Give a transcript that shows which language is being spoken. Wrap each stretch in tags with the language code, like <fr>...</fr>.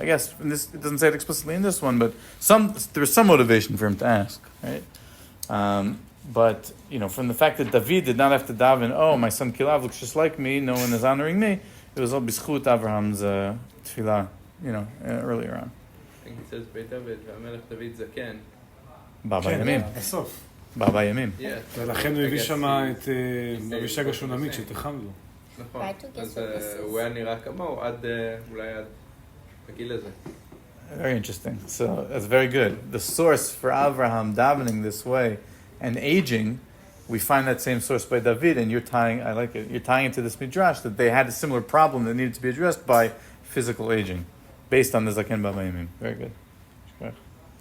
<en>I guess it doesn't say it explicitly in this one, but there's some motivation for him to ask, right? But from the fact that David did not have to daven, oh, my son Kilav looks just like me, no one is honoring me, it was all b'schut Avraham's tefillah, earlier on. I think he says, Beit David,</en> <he>והמלך דוד זקן. Bava Yamim. בסוף. Bava Yamim.</he> <en>Yeah.</en> <he>ולכן הוא הביא שם את אבישג השונמית שתחם לו. נכון.</he> <en>Right,</en> <he>אז הוא היה נראה כמוהו אולי עד הגיל הזה.</he> <en>Very interesting. So that's very good. The source for Avraham davening this way and aging, we find that same source by David, and I like it, you're tying into this midrash that they had a similar problem that needed to be addressed by physical aging, based on the Zaken Bava Yamim. Very good.</en>